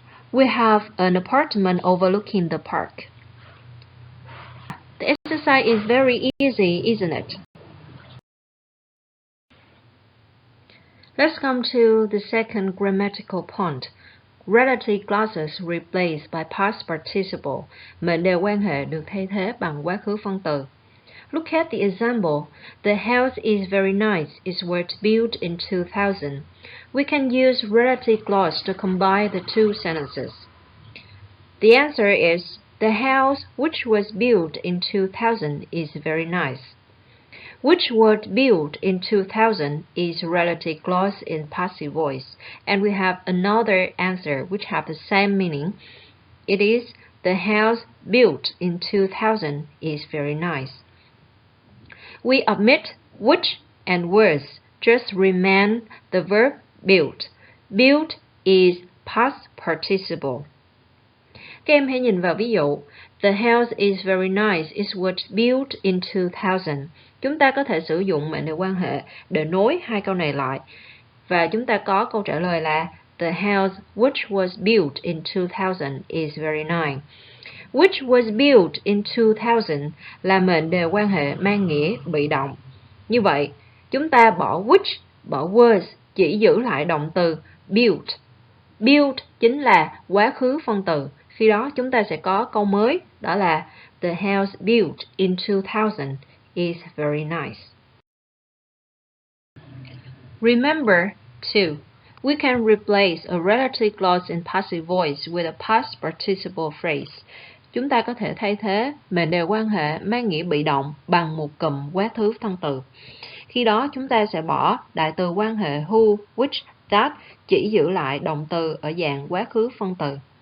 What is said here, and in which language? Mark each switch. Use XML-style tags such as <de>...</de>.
<en>We have an apartment overlooking the park. The exercise is very easy, isn't it? Let's come to the second grammatical point. Relative clauses replaced by past participle.</en> <vi>Mệnh đề quan hệ được thay thế bằng quá khứ phân từ.</vi> <en>Look at the example. The house is very nice. It was built in 2000. We can use relative clause to combine the 2 sentences. The answer is, the house which was built in 2000 is very nice. Which was built in 2000 is relative clause in passive voice, and we have another answer which have the same meaning. It is, the house built in 2000 is very nice. We omit which and was, just remain the verb built. Built is past participle.</en> <vi>Các em hãy nhìn vào ví dụ. The house is very nice. It was built in 2000. chúng ta có thể sử dụng mệnh đề quan hệ để nối hai câu này lại. Và chúng ta có câu trả lời là The house which was built in 2000 is very nice. Which was built in 2000 là mệnh đề quan hệ mang nghĩa bị động. Như vậy, chúng ta bỏ which, bỏ was, chỉ giữ lại động từ built. Built chính là quá khứ phân từ. Khi đó chúng ta sẽ có câu mới, đó là The house built in 2000 is very nice.</vi> <en>Remember, too, we can replace a relative clause in passive voice with a past participle phrase.</en> <vi>Chúng ta có thể thay thế mệnh đề quan hệ mang nghĩa bị động bằng một cụm quá khứ phân từ. Khi đó chúng ta sẽ bỏ đại từ quan hệ who, which, that, chỉ giữ lại động từ ở dạng quá khứ phân từ.</vi>